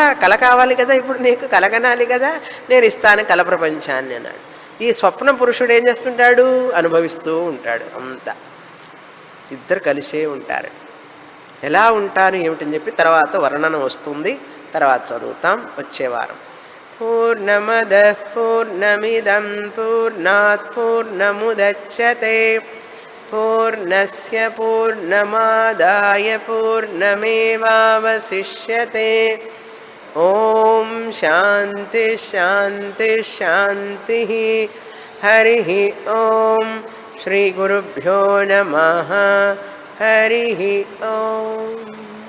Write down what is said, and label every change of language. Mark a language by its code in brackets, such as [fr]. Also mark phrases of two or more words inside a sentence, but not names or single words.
[te] కళ కావాలి కదా, ఇప్పుడు నీకు కలగనాలి కదా, నేను ఇస్తాను కళ ప్రపంచాన్ని అన్నాడు. ఈ స్వప్న పురుషుడు ఏం చేస్తుంటాడు? అనుభవిస్తూ ఉంటాడు. అంతా ఇద్దరు కలిసే ఉంటారు. ఎలా ఉంటారు ఏమిటని చెప్పి తర్వాత వర్ణన వస్తుంది, తర్వాత చదువుతాం వచ్చే వారం. [sa] పూర్ణమద పూర్ణమిదం పూర్ణాత్ పూర్ణముదచ్యతే పూర్ణస్య పూర్ణమాదాయ పూర్ణమేవావశిష్యతే. ఓం శాంతి శాంతి శాంతి. హరి ఓం. శ్రీ గురుభ్యో నమః. హరి ఓం.